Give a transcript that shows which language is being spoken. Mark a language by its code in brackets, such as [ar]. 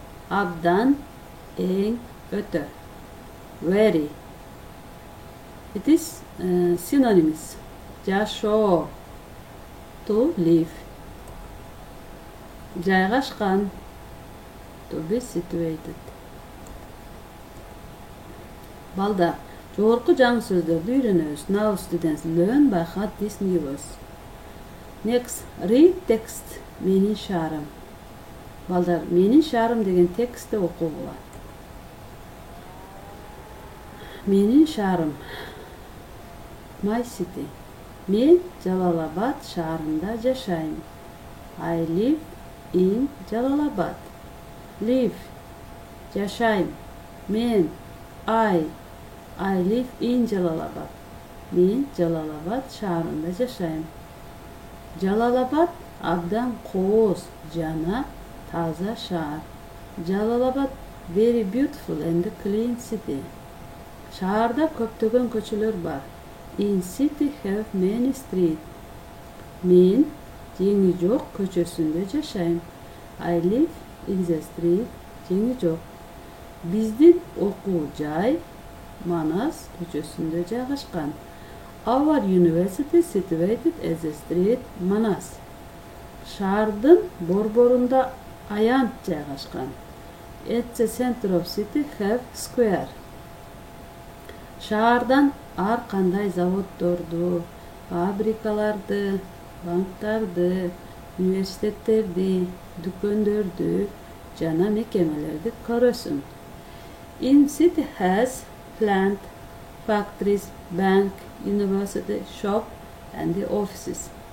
[ky] Abdan, en, öte. Very. [en] It is synonyms. Jasho, to live. Жайгашкан, to be situated. [ky] Балдар, жогорку жаңы сөздөрдү үйрөнөбүз. [en] Now students learn by heart these new words. Next, read text. [ky] Менин шаарым. Балдар, менин шаарым деген текстти окугула. Менин шаарым. [en] My city. [ky] Мен Жалалабад шаарында жашайм. [en] I live in Jalalabad. Live. [ky] Жашайм. Мен. [en] I live in Jalalabad. [ky] Мен Жалалабад шаарында жашайм. Jalalabad абдан кооз жана таза шаар. [en] Jalalabad very beautiful and clean city. [ky] Шаарда көптөгөн көчөлөр бар. [en] In city have many street. [ky] Мен Жеңи жок көчөсүндө жашайм. [en] I live in the street. Жеңи жок. [ky] Биздин окуу жай Манас көчөсүндө жайгашкан. [en] Our university situated as a street Манас. [ky] Шаардын борборунда аянт жайгашкан. [en] At the center of city have square. [ky] Шаардан ар кандай заводдорду, фабрикаларды, банктарды, университеттерди, дүкөндөрдү жана мекемелерди көрөсүң. [en] In city has plant, factories, bank, university, shop and the offices.